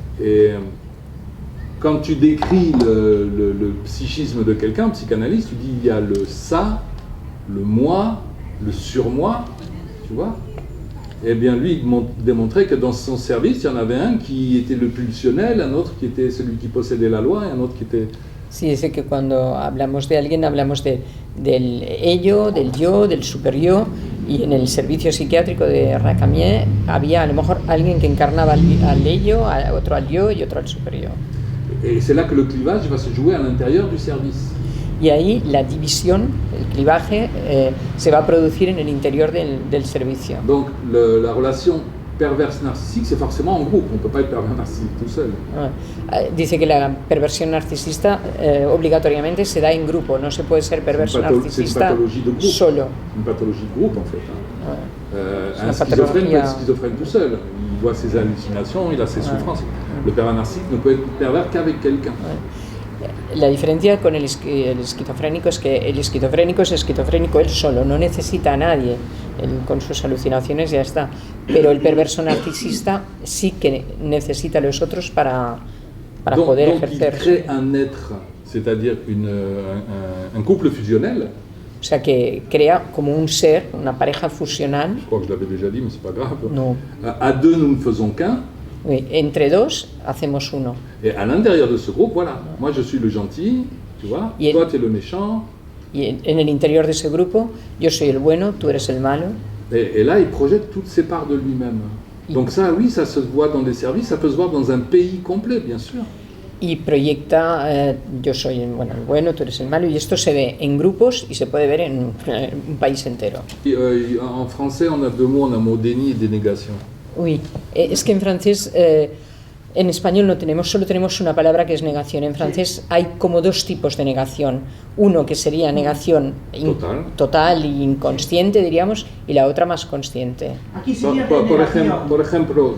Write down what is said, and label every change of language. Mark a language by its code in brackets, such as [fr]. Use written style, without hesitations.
[fr] Et quand tu décris le psychisme de quelqu'un, psychanalyste, tu dis il y a le ça, le moi, le surmoi, tu vois. Eh bien, lui, il démontrait que dans son service, il y en avait un qui était le pulsionnel, un autre qui était celui qui possédait la loi, et un autre qui était... [es] Sí, dice que cuando hablamos de alguien, hablamos del ello, del yo, del super yo, y en el servicio psiquiátrico de Racamier había a lo mejor alguien que encarnaba al ello, otro al yo y otro al super yo. [fr] Et c'est là que le clivage va se jouer à l'intérieur du service. [es] Y ahí la división, el clivaje, se va a producir en el interior del servicio. [fr] Donc la relation perverse narcissique, c'est forcément en groupe. On ne peut pas être pervers narcissique tout seul. [es] Dice que la perversión narcisista obligatoriamente se da en grupo, no se puede ser perverso narcisista solo. [fr] C'est une pathologie de groupe en fait. Un schizophrène peut être schizophrène tout seul. Il voit ses hallucinations, il a ses souffrances. Le pervers narcissique ne peut être pervers qu'avec quelqu'un. [es] La diferencia con el esquizofrénico es que el esquizofrénico es esquizofrénico él solo, no necesita a nadie, con sus alucinaciones ya está. Pero el perverso narcisista sí que necesita a los otros para poder ejercer. [fr] Il crée un être, c'est-à-dire un couple fusionnel. [es] O sea, que crea como un ser, una pareja fusional. [fr] Je crois que je l'avais déjà dit, mais c'est pas grave. [es] No. [fr] À deux, nous ne faisons qu'un. [es] Oui, entre dos hacemos uno. [fr] Et à l'intérieur de ce groupe, voilà, moi je suis le gentil, tu vois, toi tu es le méchant. [es] Y en el interior de ese grupo, yo soy el bueno, tú eres el malo. [fr] Et là, il projette toutes ses parts de lui-même. Donc ça, oui, ça se voit dans des services, ça peut se voir dans un pays complet, bien sûr. [es] Y proyecta, yo soy el bueno, tú eres el malo, y esto se ve en grupos y se puede ver en un país entero. [fr] En français, on a deux mots, on a mot déni et dénégation. [es] Uy, es que en francés, en español no tenemos, solo tenemos una palabra que es negación. En francés hay como dos tipos de negación. Uno que sería negación total e inconsciente, diríamos, y la otra más consciente. Aquí sería por ejemplo,